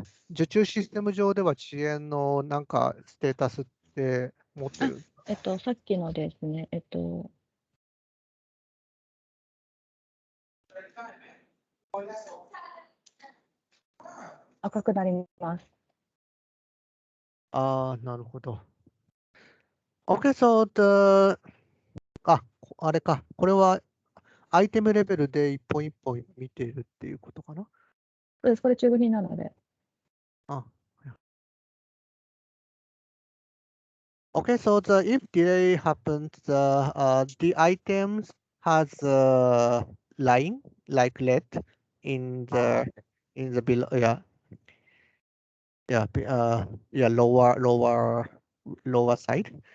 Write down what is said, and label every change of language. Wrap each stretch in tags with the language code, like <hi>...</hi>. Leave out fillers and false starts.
<ja>受注システム上では遅延のなんかステータスって持ってる。さっきのですね、赤くなります。なるほど。</ja> <en>OK, so the</en> <ja>あれか。これはアイテムレベルで一本一本見ているっていうことかな。そうです。これ中部品なので。</ja> <en>Okay, so if delay happens, the items has line like red in the below, lower side.</en>